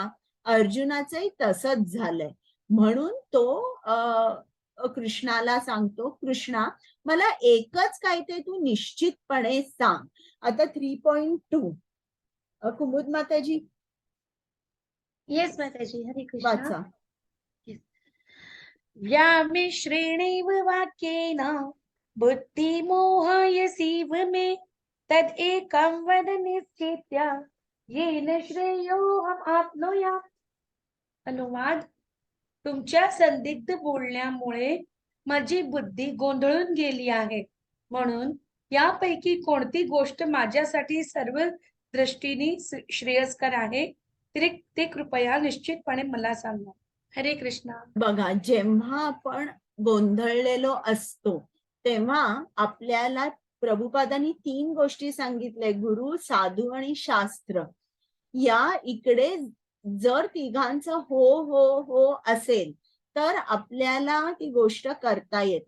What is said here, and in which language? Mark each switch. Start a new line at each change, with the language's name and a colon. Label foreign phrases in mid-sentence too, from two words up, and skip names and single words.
Marathi: अर्जुनाचंही तसंच झालंय. म्हणून तो कृष्णाला सांगतो, कृष्णा मला एकच काय ते तू निश्चितपणे सांग. आता 3.2 कुमुद माताजी येस माताजी. हरे कृष्ण. वाचा.
Sanskrit: व्यामिश्रेणैव वाक्येन बुद्धिमोहयसीव मे तदेकं वद निश्चित्य येन श्रेयोऽहम् आप्नुयाम्.
Marathi: अनुवाद: तुमच्या संदिग्ध बोलण्यामुळे माझी बुद्धी गोंधळून गेली आहे, म्हणून यापैकी कोणती गोष्ट माझ्यासाठी सर्व दृष्टीने श्रेयस्कर आहे ते कृपया निश्चितपणे मला सांगा. हरे कृष्णा. बघा, जेव्हा आपण गोंधळलेलो असतो तेव्हा आपल्याला प्रभुपादांनी 3 गोष्टी सांगितल्या, गुरु, साधू आणि शास्त्र. या इकडे जर तिघांचं हो हो हो असेल तर आपल्याला ती गोष्ट करता येते.